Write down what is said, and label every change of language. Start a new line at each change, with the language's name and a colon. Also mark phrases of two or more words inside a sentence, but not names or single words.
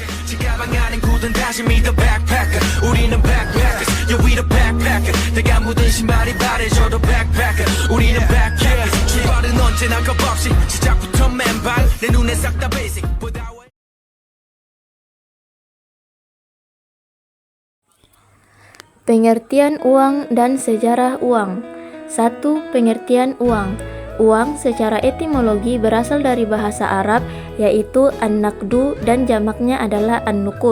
Korean: 가방 안엔 굳은 다짐이
English: the backpacker
Korean: 우리는
English: backpackers yeah we the backpacker
Korean: 내가 묻은 신발이 바래져도 backpacker 우리는 backpackers 출발은 언제나 겁없이 시작부터 맨발 내 눈에 싹 다 basic
Indonesian: Pengertian uang dan sejarah uang. 1. Pengertian uang. Uang secara etimologi berasal dari bahasa Arab yaitu an-naqdu dan jamaknya adalah an-nuqud.